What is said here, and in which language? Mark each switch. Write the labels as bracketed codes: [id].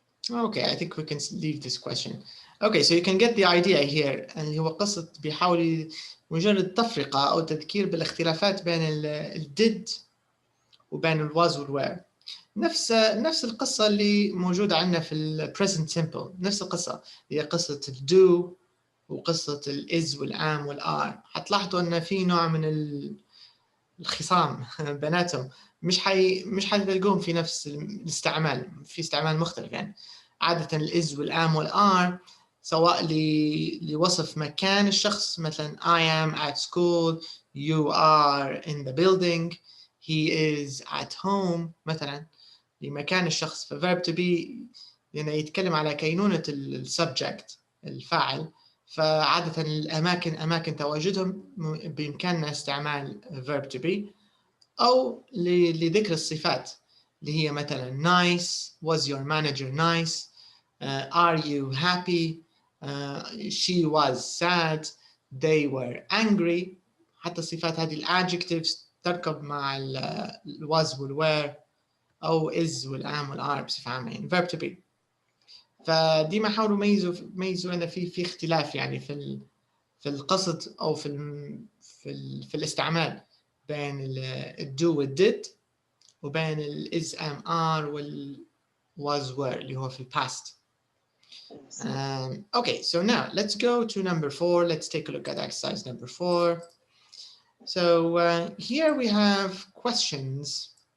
[en] Okay, I think we can leave this question. Okay, so you can get the idea here. [ar] اللي هو قصة بيحاول مجرد تفرقة أو تذكير بالاختلافات بين الديد وبين الواز والوير. نفس القصة اللي موجودة عندنا في ال present simple. نفس القصة هي قصة الدو وقصة الإز والآم والآر. هتلاحظوا أن في نوع من الخصام بيناتهم. مش حتلقوهم في نفس الاستعمال، في استعمال مختلف يعني. عادة الإز والآم والآر سواء لوصف مكان الشخص، مثلا [en] I am at school, you are in the building, he is at home [ar] مثلا لمكان الشخص. ف verb to be يعني يتكلم على كينونة السبجكت الفاعل. فعادة الأماكن أماكن تواجدهم بإمكاننا استعمال verb to be أو لذكر الصفات اللي هي مثلا nice, [en] was your manager nice, are you happy, she was sad, they were angry. [ar] حتى الصفات هذه الadjectives تركب مع ال was والwere أو is والam والare بصفة عامة يعني verb to be. فدي ما حاولوا يميزوا أن في اختلاف يعني في القصد أو في الاستعمال بين الدو والديد وبين ال is am are وال was were اللي هو في past. [en] Okay, so now let's go to number 4. Let's take a look at exercise number 4. So here we have questions.